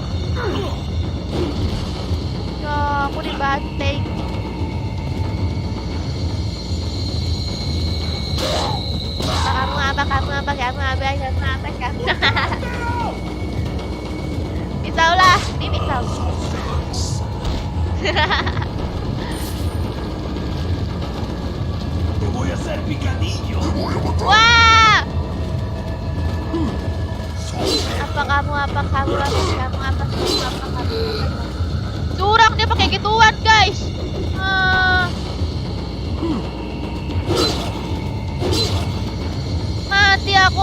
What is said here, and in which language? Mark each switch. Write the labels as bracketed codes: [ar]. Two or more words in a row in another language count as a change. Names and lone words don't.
[id] Yo, aku dibanting. Kamu. Pisau lah, ini pisau. [es] Te voy a hacer picadillo. [id] Wah! Apa kamu? Curang dia pakai gituan, guys. Mati aku.